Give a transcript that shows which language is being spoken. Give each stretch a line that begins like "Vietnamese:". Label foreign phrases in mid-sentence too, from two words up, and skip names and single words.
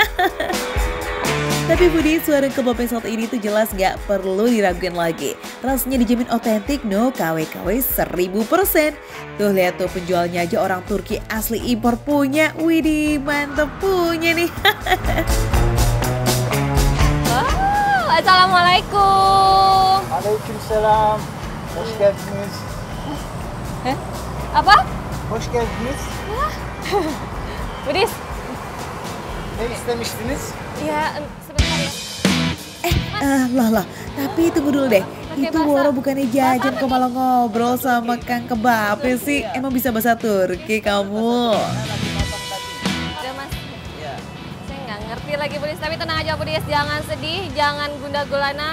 Indonesian: Tapi foodies, warung kebab yang satu ini tuh jelas gak perlu diragukan lagi. Rasanya dijamin otentik, no KW-KW 1000%. Tuh lihat tuh penjualnya aja orang Turki asli impor punya. Widih mantep punya nih. Oh, assalamualaikum.
Turkish: Aleykümselam. Hoş geldiniz. Apa? Hoş geldiniz. Budis? Ne istemiştiniz?
Indonesian: Ya, sebentar ya. Lah, tapi tunggu dulu deh. Pakai Itu bahasa- Woro bukannya jajan bahasa kok malah ngobrol sama Kang Kebabnya sih. Emang bisa bahasa Turki kamu? Udah mas. Saya nggak ngerti lagi Budis, tapi tenang aja Budis, jangan sedih, jangan gundah gulana.